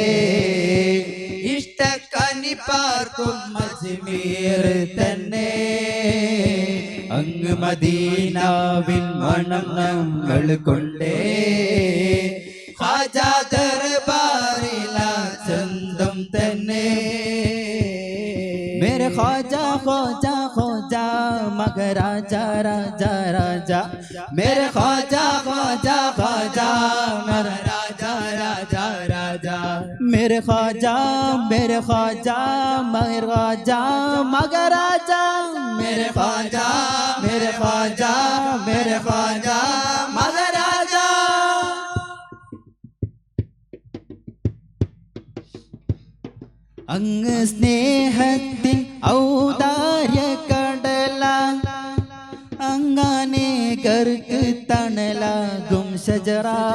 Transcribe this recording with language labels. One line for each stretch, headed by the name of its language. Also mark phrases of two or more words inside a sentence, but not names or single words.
Malayalam: ഇഷ്ടക്കനി പാർക്കും അജ്മീർ തന്നെ അങ്ങ് മദീനാവിൻ മണം നമ്മൾ കൊണ്ടേ ഖാജാ ദർബാറിൽ ആ ചന്തം തന്നെ
Hindi: मेरे ख्वाजा ख्वाजा ख्वाजा मगर राजा राजा राजा मेरे ख्वाजा ख्वाजा ख्वाजा मगर राजा राजा राजा मेरे ख्वाजा मगर ख्वाजा मगर राजा मेरे ख्वाजा मगर राजा
Malayalam: അങ്ങ് സ്നേഹത്തിൻ ഔദാര്യ കടല അങ്ങനേകർക്ക് തണലാകും ഷജറ